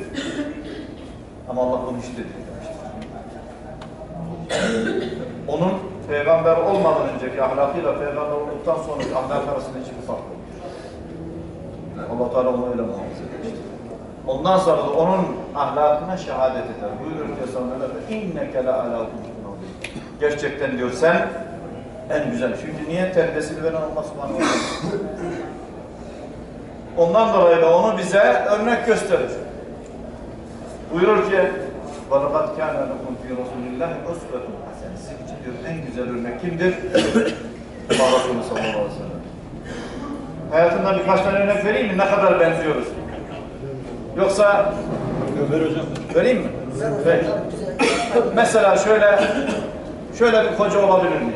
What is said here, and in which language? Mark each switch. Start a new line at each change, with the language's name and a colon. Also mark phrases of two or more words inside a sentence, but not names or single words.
Turkish: Ama Allah bunu hiç dedi demiştir. Onun peygamber olmadan önceki ahlakıyla peygamber olduktan sonraki ahlak arasında hiçbir fark yok. Allah Teala onu öyle muhafaza etmiştir. Ondan sonra da onun ahlakına şehadet eder. Buyurur ki sana
Arabic: إنك لعلى خلقكم.
Turkish: Gerçekten diyor sen en güzel. Çünkü niye terbiyesini veren Allah
Arabic: سبحانه وتعالى.
Turkish: Ondan dolayı da onu bize örnek gösterir. Buyurur ki
Arabic: وَلَقَدْ كَانَ لَكُمْ فِي رَسُولِ اللّٰهِ اُسْوَةٌ حَسَنَةٌ.
Turkish: Sizin için diyor en güzel örnek kimdir? Allah Resulü
Arabic: صلى الله عليه وسلم.
Turkish: Hayatından birkaç tane örnek vereyim mi? Ne kadar benziyoruz? Yoksa Ver hocam. vereyim mi? Ver. Mesela şöyle bir koca olabilir miyiz?